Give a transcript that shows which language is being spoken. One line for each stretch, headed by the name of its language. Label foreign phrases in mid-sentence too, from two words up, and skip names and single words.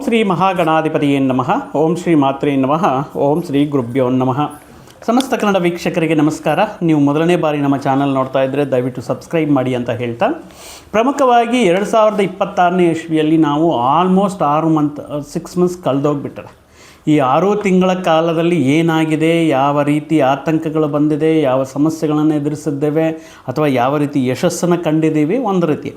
Sanskrit: ಶ್ರೀ ಮಹಾಗಣಾಧಿಪತಿಯೇ ನಮಃ. ಓಂ ಶ್ರೀ ಮಾತ್ರೇ ನಮಃ. ಓಂ ಶ್ರೀ ಗುರುಭ್ಯೋ ನಮಃ.
Kannada: ಸಮಸ್ತ ಕನ್ನಡ ವೀಕ್ಷಕರಿಗೆ ನಮಸ್ಕಾರ. ನೀವು ಮೊದಲನೇ ಬಾರಿ ನಮ್ಮ ಚಾನಲ್ ನೋಡ್ತಾ ಇದ್ದರೆ ದಯವಿಟ್ಟು ಸಬ್ಸ್ಕ್ರೈಬ್ ಮಾಡಿ ಅಂತ ಹೇಳ್ತಾ, ಪ್ರಮುಖವಾಗಿ 2026ನೇ ಇಸ್ವಿಯಲ್ಲಿ ನಾವು
English: almost 6 months
Kannada: ಕಳೆದೋಗ್ಬಿಟ್ಟರೆ. ಈ 6 ತಿಂಗಳ ಕಾಲದಲ್ಲಿ ಏನಾಗಿದೆ, ಯಾವ ರೀತಿ ಆತಂಕಗಳು ಬಂದಿದೆ, ಯಾವ ಸಮಸ್ಯೆಗಳನ್ನು ಎದುರಿಸಿದ್ದೇವೆ ಅಥವಾ ಯಾವ ರೀತಿ ಯಶಸ್ಸನ್ನು ಕಂಡಿದ್ದೀವಿ ಒಂದು ರೀತಿ.